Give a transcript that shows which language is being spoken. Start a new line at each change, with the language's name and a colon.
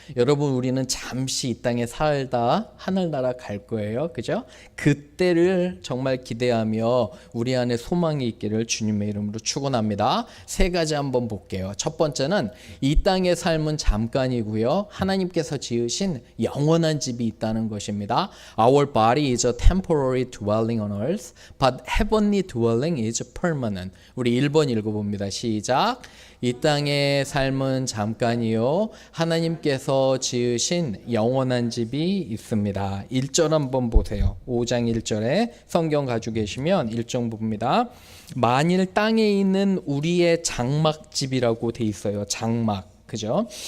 Korean: 여러분, 우리는 잠시 이 땅에 살다 하늘나라 갈 거예요. 그죠? 그때를 정말 기대하며 우리 안에 소망이 있기를 주님의 이름으로 축원합니다. 세 가지 한번 볼게요. 첫 번째는 이 땅의 삶은 잠깐이고요, 하나님께서 지으신 영원한 집이 있다는 것입니다.
English: Our body is a temporary dwelling on earth, but heavenly dwelling is permanent.
Korean: 우리 1번 읽어봅니다. 시작. 이 땅의 삶은 잠깐이요, 하나님께서 지으신 영원한 집이 있습니다. 1절 한번 보세요. 5장 1절에 성경 가지고 계시면 1절 봅니다. 만일 땅에 있는 우리의 장막집이라고 돼 있어요. 장막. 그죠?